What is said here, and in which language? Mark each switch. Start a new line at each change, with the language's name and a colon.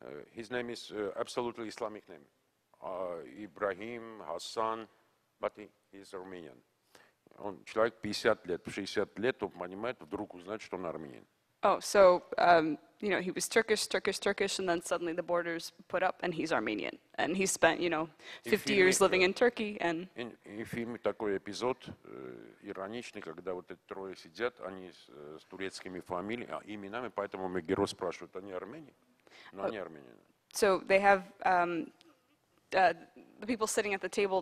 English: His name is absolutely Islamic name. Ibrahim, Hassan, but he is Armenian.
Russian: Он человек 50 лет, 60 лет, он понимает, вдруг узнает, что он армянин.
English: Oh, so he was Turkish, and then suddenly the borders put up, and he's Armenian, and he spent 50 years living in Turkey, and.
Russian: И в фильме такой эпизод ироничный, когда вот эти трое сидят, они с турецкими именами, поэтому мой герой спрашивает, они армяне? Но они армяне.
English: So they have the people sitting at the table.